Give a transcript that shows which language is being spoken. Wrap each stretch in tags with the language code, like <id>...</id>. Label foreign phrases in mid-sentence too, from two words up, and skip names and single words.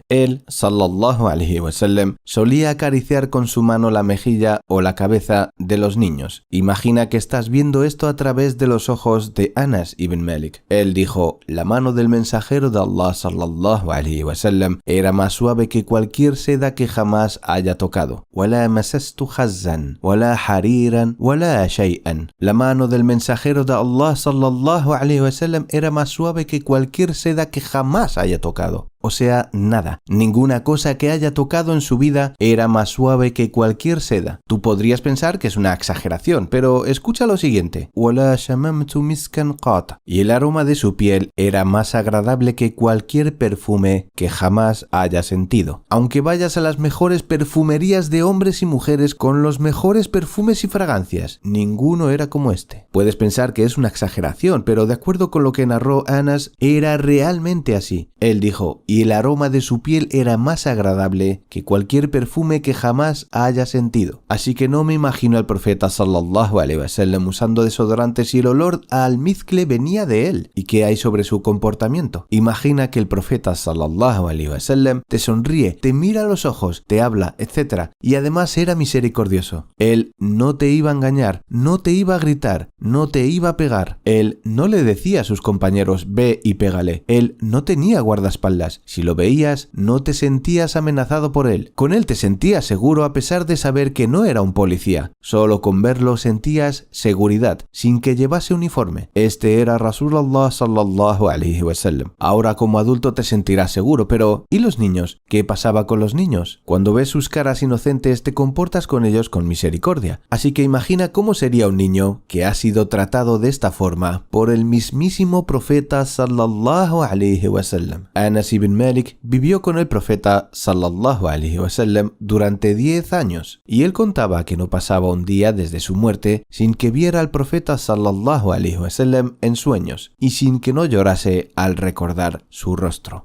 <es>Él,</es> <ar>صلى الله عليه وسلم,</ar> <es>solía acariciar con su mano la mejilla o la cabeza de los niños. Imagina que estás viendo esto a través de los ojos de Anas ibn Malik. Él dijo, la mano del mensajero de Allah</es> <ar>صلى الله عليه وسلم</ar> <es>era más suave que cualquier seda que jamás haya tocado.</es> <ar>وَلَا مَسَسْتُ خَزًّا وَلَا حَرِيرًا وَلَا شَيْئًا.</ar> <es>La mano del mensajero de Allah</es> <ar>صلى الله عليه وسلم</ar> <es>era más suave que cualquier seda que jamás haya tocado. O sea, nada, ninguna cosa que haya tocado en su vida era más suave que cualquier seda. Tú podrías pensar que es una exageración, pero escucha lo siguiente.</es> <ar>وَلَا شَمَمْتُ مِسْكًا قَطْ.</ar> <es>Y el aroma de su piel era más agradable que cualquier perfume que jamás haya sentido. Aunque vayas a las mejores perfumerías de hombres y mujeres con los mejores perfumes y fragancias, ninguno era como este. Puedes pensar que es una exageración, pero de acuerdo con lo que narró Anas, era realmente así. Él dijo, y el aroma de su piel era más agradable que cualquier perfume que jamás haya sentido. Así que no me imagino al profeta</es> <ar>صلى الله عليه وسلم</ar> <es>usando desodorantes y el olor a almizcle venía de él. ¿Y qué hay sobre su comportamiento? Imagina que el profeta</es> <ar>صلى الله عليه وسلم</ar> <es>te sonríe, te mira a los ojos, te habla, etc. Y además era misericordioso. Él no te iba a engañar, no te iba a gritar, no te iba a pegar. Él no le decía a sus compañeros, ve y pégale. Él no tenía guardaespaldas. Si lo veías, no te sentías amenazado por él. Con él te sentías seguro a pesar de saber que no era un policía. Solo con verlo sentías seguridad, sin que llevase uniforme. Este era</es> <ar>رسول الله صلى الله عليه وسلم.</ar> <es>Ahora como adulto te sentirás seguro, pero ¿y los niños? ¿Qué pasaba con los niños? Cuando ves sus caras inocentes, te comportas con ellos con misericordia. Así que imagina cómo sería un niño que ha sido tratado de esta forma por el mismísimo profeta</es> <ar>صلى الله عليه وسلم.</ar> <es>Anas ibn Malik vivió con el profeta</es> <ar>صلى الله عليه وسلم</ar> <es>durante 10 años y él contaba que no pasaba un día desde su muerte sin que viera al profeta</es> <ar>صلى الله عليه وسلم</ar> <es>en sueños y sin que no llorase al recordar su rostro.</es>